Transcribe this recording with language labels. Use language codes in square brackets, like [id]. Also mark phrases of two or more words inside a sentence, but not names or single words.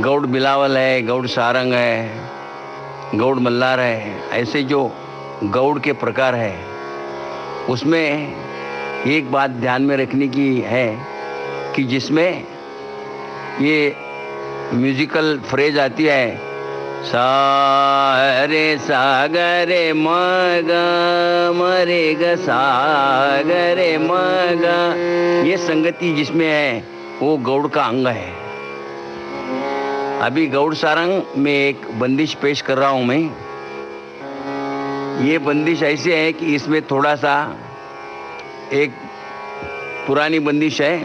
[hi] गौड़ बिलावल है, गौड़ सारंग है, गौड़ मल्लार है। ऐसे जो गौड़ के प्रकार है उसमें एक बात ध्यान में रखने की है कि जिसमें ये [en] musical phrase [hi] आती है, सा रे सा ग रे म ग म रे ग सा ग रे म ग, ये संगति जिसमें है वो गौड़ का अंग है। अभी गौड़ सारंग में एक बंदिश पेश कर रहा हूं मैं। ये बंदिश ऐसे है कि इसमें थोड़ा सा एक पुरानी बंदिश है।